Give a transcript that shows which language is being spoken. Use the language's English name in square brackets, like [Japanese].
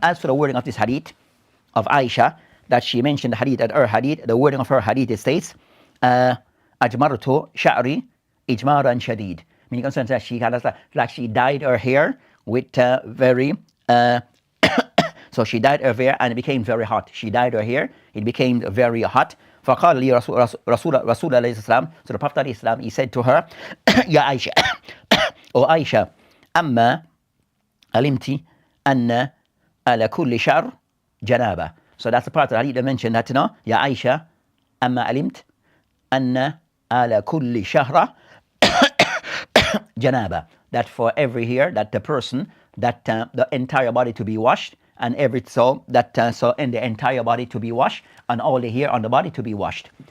[English] As for the wording of this hadith of Aisha, that she mentioned the hadith at her hadith, the wording of her hadith, it states, [Arabic] Ajmartu sha'ri ijmaran shadid. [English] Meaning concerns that she kind of like she dyed her hair with very so she dyed her hair and it became very hot. She dyed her hair, it became very hot. [Arabic] فقال لي رسول عليه السلام, [English] so the Prophet عليه السلام, he said to her, [Arabic] يا عائشة, [English] O Aisha, [Arabic] أما علمت أن على كل شعر جنابة. [English] So that's the part that I need to mention that, you know, [Arabic] يا عائشة, أما علمت أن على كل شهر Janabah, [English] that for every hair that the person, that the entire body to be washed, and every so in the entire body to be washed, and all the hair on the body to be washed.